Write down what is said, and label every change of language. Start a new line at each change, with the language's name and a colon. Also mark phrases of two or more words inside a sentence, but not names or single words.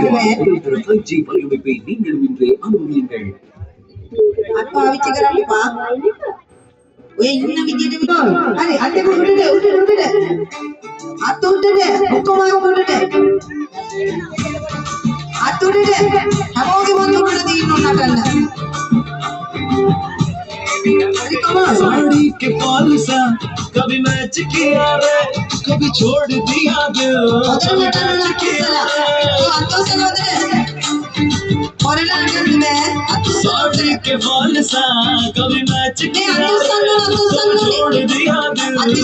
Sinhala: අත් පාවිච්චි කරන්න එපා ඔය ඉන්න විදියට හරි අත් දෙක උඩට අත් උඩට ඔක්කොම උඩට අත් උඩට හැමෝගෙම අත් උඩට දින්න ඕන නටන්න
Hindi: साड़ी के पाल सा कभी मैच किया रे कभी छोड़ दिया दिल साड़ी के पाल सा कभी मैच किया रे छोड़ दिया दिल